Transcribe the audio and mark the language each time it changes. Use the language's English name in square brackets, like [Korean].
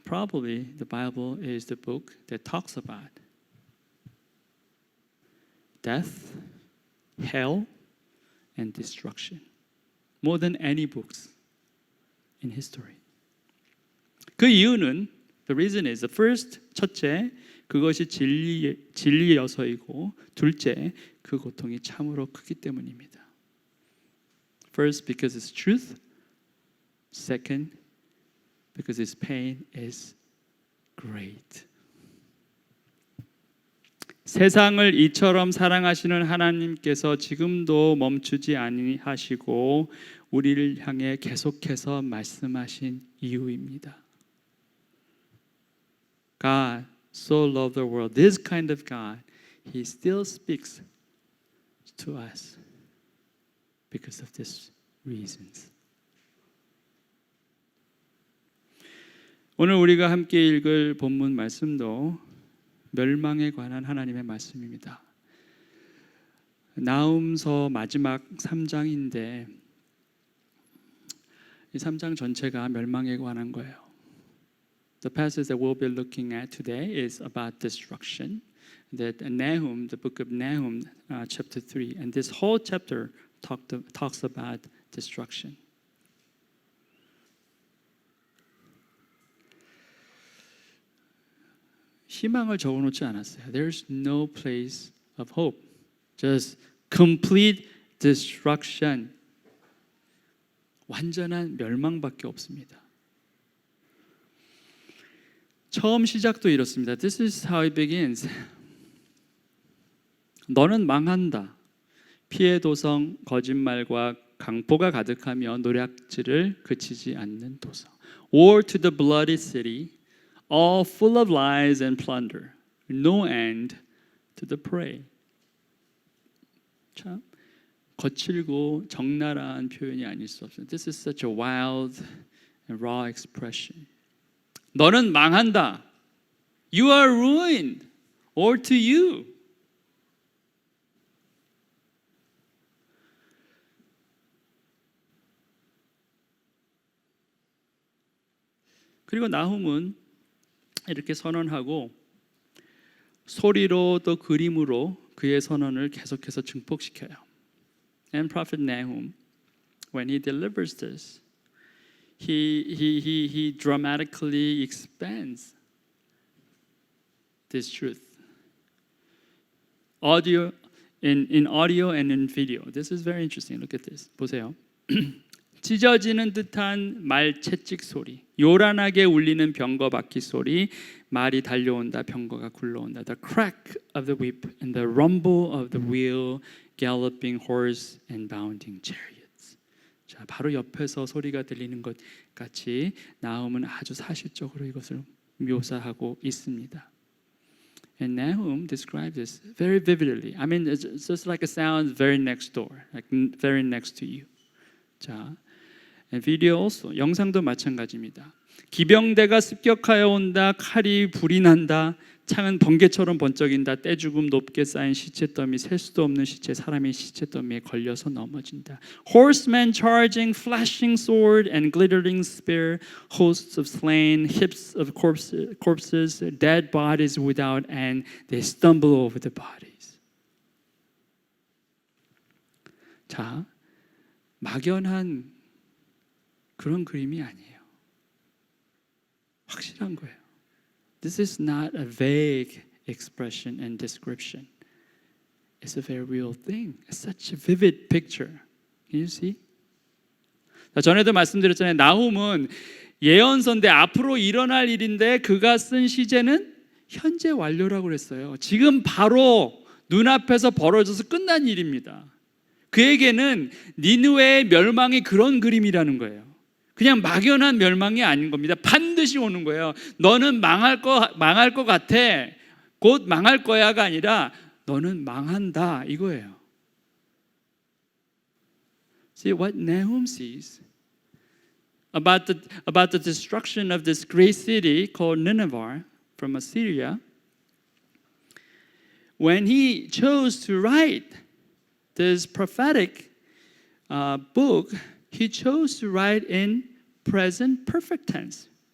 [English] Probably the Bible is the book that talks about death, hell, and destruction more than any books in history. [Korean] 그 이유는 [English] The reason is, the first, [Korean] 첫째, 그것이 진리여서이고, 둘째, 그 고통이 참으로 크기 때문입니다. [English] First, because it's truth. Second, because its pain is great. [Korean] 세상을 이처럼 사랑하시는 하나님께서 지금도 멈추지 아니하시고 우리를 향해 계속해서 말씀하신 이유입니다. [English] God so loved the world. This kind of God, He still speaks to us because of these reasons. [Korean] 오늘 우리가 함께 읽을 본문 말씀도 멸망에 관한 하나님의 말씀입니다. 나훔서 마지막 3장인데 이 3장 전체가 멸망에 관한 거예요. [English] The passage that we'll be looking at today is about destruction. That Nahum, the book of Nahum, chapter 3, and this whole chapter talks about destruction. [Korean] 희망을 적어놓지 않았어요. [English] There's no place of hope. Just complete destruction. [Korean] 완전한 멸망밖에 없습니다. 처음 시작도 이렇습니다. [English] This is how it begins. [Korean] 너는 망한다. 피해 도성, 거짓말과 강포가 가득하며 노략질을 그치지 않는 도성. [English] War to the bloody city, all full of lies and plunder. No end to the prey. [Korean] 참 거칠고 적나라한 표현이 아닐 수 없습니다. [English] This is such a wild and raw expression. [Korean] 너는 망한다. [English] You are ruined. Or to you. [Korean] 그리고 나훔은 이렇게 선언하고 소리로 또 그림으로 그의 선언을 계속해서 증폭시켜요. [English] And Prophet Nahum, when he delivers this, he dramatically expands this truth. In audio and in video. This is very interesting. Look at this. [Korean] 보세요. 찢어지는 듯한 말 채찍 소리, 요란하게 울리는 병거 바퀴 소리, 말이 달려온다, 병거가 굴러온다. [English] The crack of the whip and the rumble of the wheel, galloping horse and bounding chariots. [Korean] 자, 바로 옆에서 소리가 들리는 것 같이 나훔은 아주 사실적으로 이것을 묘사하고 있습니다. [English] And Nahum describes this very vividly. I mean, it's just like a sound very next door, like very next to you. 자, and video also. [Korean] 영상도 마찬가지입니다. 기병대가 습격하여 온다. 칼이 불이 난다. 창은 번개처럼 번쩍인다. 떼죽음 높게 쌓인 시체 더미, 셀 수도 없는 시체, 사람이 시체 더미에 걸려서 넘어진다. [English] Horsemen charging, flashing sword and glittering spear, hosts of slain, heaps of corpses, dead bodies without end. They stumble over the bodies. [Korean] 자, 막연한 그런 그림이 아니에요. 확실한 거예요. [English] This is not a vague expression and description. It's a very real thing. It's such a vivid picture. Can you see? [Korean] 전에도 말씀드렸잖아요. 나훔은 예언서인데 앞으로 일어날 일인데 그가 쓴 시제는 현재 완료라고 그랬어요. 지금 바로 눈앞에서 벌어져서 끝난 일입니다. 그에게는 니느웨의 멸망이 그런 그림이라는 거예요. 그냥 막연한 멸망이 아닌 겁니다. 반드시 오는 거예요. 너는 망할 것 같아. 곧 망할 거야가 아니라 너는 망한다 이거예요. [English] See what Nahum sees about the destruction of this great city called Nineveh from Assyria. When he chose to write this prophetic book, he chose to write in present perfect tense.